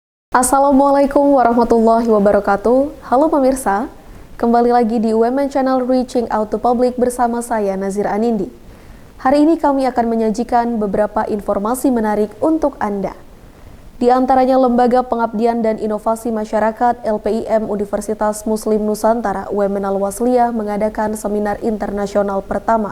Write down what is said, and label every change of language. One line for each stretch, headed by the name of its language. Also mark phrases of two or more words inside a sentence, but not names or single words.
Arabic: السلام عليكم ورحمة الله وبركاته.
Indonesian: Halo pemirsa, kembali lagi di Women Channel
English: Reaching Out to Public
Indonesian: bersama saya Nazir Anindi. Hari ini kami akan menyajikan beberapa informasi menarik untuk Anda. Di antaranya Lembaga Pengabdian dan Inovasi Masyarakat LPIM Universitas Muslim Nusantara Women Al-Wasliyah mengadakan seminar internasional pertama.